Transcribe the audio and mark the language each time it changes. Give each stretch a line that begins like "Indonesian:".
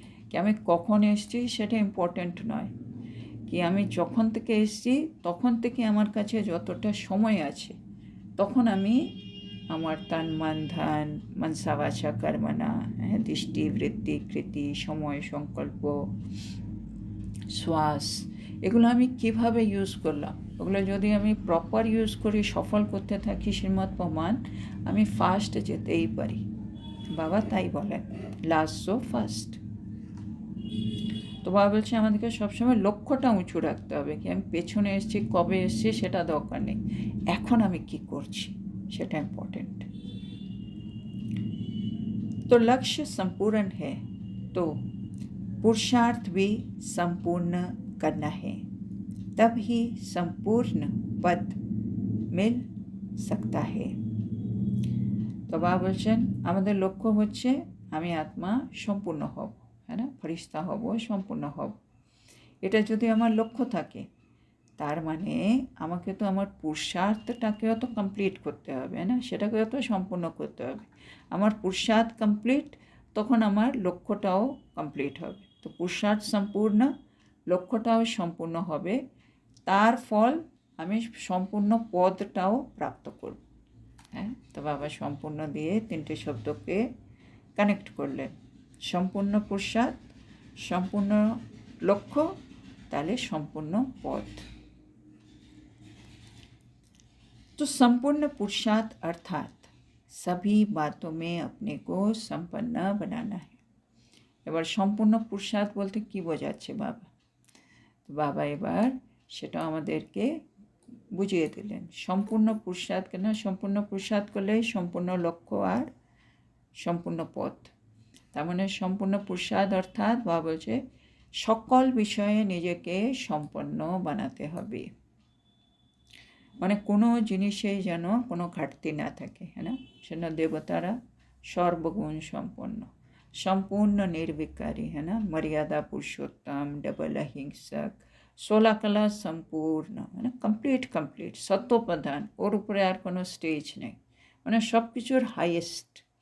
Bangla: কি আমি কখন এসেছি সেটা ইম্পর্ট্যান্ট নয়, কি আমি যখন থেকে এসেছি তখন থেকে আমার কাছে যতটা সময় আছে তখন আমি আমার তন মন ধন মনসা বাচা কর্মণা, দৃষ্টি বৃত্তি কৃতি সময় সংকল্প শ্বাস, এগুলো আমি কিভাবে ইউজ করলাম, ওগুলো যদি আমি প্রপার ইউজ করি সফল করতে থাকি শ্রীমৎ প্রমাণ, আমি ফার্স্ট যেতেই পারি। বাবা তাই বলেন,
English: Last so first.
Bangla: তো বাবা বলছে আমাদেরকে সবসময় লক্ষ্যটা উঁচু রাখতে হবে, কি আমি পেছনে এসেছি কবে এসেছি সেটা দরকার নেই, এখন আমি কি করছি সেটা ইম্পর্টেন্ট।
Hindi: तो लक्ष्य संपूर्ण है तो पुरुषार्थ भी संपूर्ण करना है, तब ही संपूर्ण पद मिल सकता है।
Bangla: তো বাবা বলছেন আমাদের লক্ষ্য হচ্ছে আমি আত্মা সম্পূর্ণ হব, হ্যাঁ না, ফরিস্তা হব, সম্পূর্ণ হব। এটা যদি আমার লক্ষ্য থাকে তার মানে আমাকে তো আমার পুরুষার্থটাকেও তো কমপ্লিট করতে হবে, না, সেটাকেও তো সম্পূর্ণ করতে হবে। আমার পুরুষার্থ কমপ্লিট, তখন আমার লক্ষ্যটাও কমপ্লিট হবে। তো পুরুষার্থ সম্পূর্ণ, লক্ষ্যটাও সম্পূর্ণ হবে, তার ফল আমি সম্পূর্ণ পদটাও প্রাপ্ত করব। হ্যাঁ, তো বাবা সম্পূর্ণ দিয়ে তিনটে শব্দকে কানেক্ট করলেন, সম্পূর্ণ পুরুষার্থ, সম্পূর্ণ লক্ষ্য, তাহলে সম্পূর্ণ পদ।
Hindi: तो संपूर्ण पुरुषार्थ अर्थात सभी बातों में अपने को संपन्न बनाना है।
Bangla: এবার সম্পূর্ণ পুরুষার্থ বলতে কি বোঝাচ্ছে বাবা? তো বাবা এবার সেটা আমাদেরকে বুঝিয়ে দিলেন। সম্পূর্ণ পুরুষার্থ কেন? সম্পূর্ণ পুরুষার্থ করলে সম্পূর্ণ লক্ষ্য আর সম্পূর্ণ পথ। তার মানে সম্পূর্ণ পুরুষার্থ অর্থাৎ বাবা বলছে সকল বিষয়ে নিজেকে সম্পন্ন বানাতে হবে, মানে কোনো জিনিসেই যেন কোনো ঘাটতি না থাকে, হ্যাঁ না, সেটা দেবতারা সর্বগুণ সম্পন্ন, সম্পূর্ণ নির্বিকারী, হ্যাঁ না, মর্যাদা পুরুষোত্তম, ডবল অহিংসক, 16 কলা সম্পূর্ণ, মানে কমপ্লিট সত্যপ্রধান, ওর উপরে আর কোনো স্টেজ নেই, মানে সব কিছুর হাইয়েস্ট।